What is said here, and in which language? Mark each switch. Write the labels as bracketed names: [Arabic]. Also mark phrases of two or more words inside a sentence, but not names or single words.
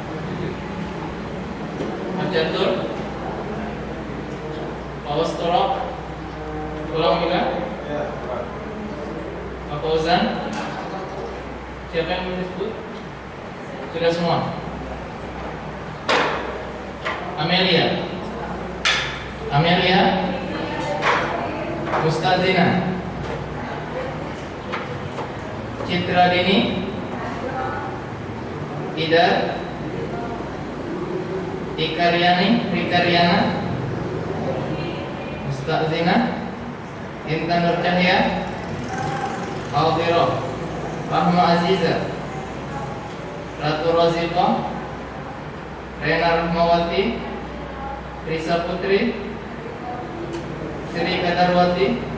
[Indonesian] Jatur, Paus Torok, ulang juga. Pak Fauzan, siapa yang disebut? Sudah semua. Amelia, Mustazina, Citra Dini, Ida, Rikaryana, Mustazina, Intan Nur Cahya, Aldiro, Rahma Aziza, Ratu Roziqah, Rena Rahmawati, Risa Putri, Sri Kadarwati,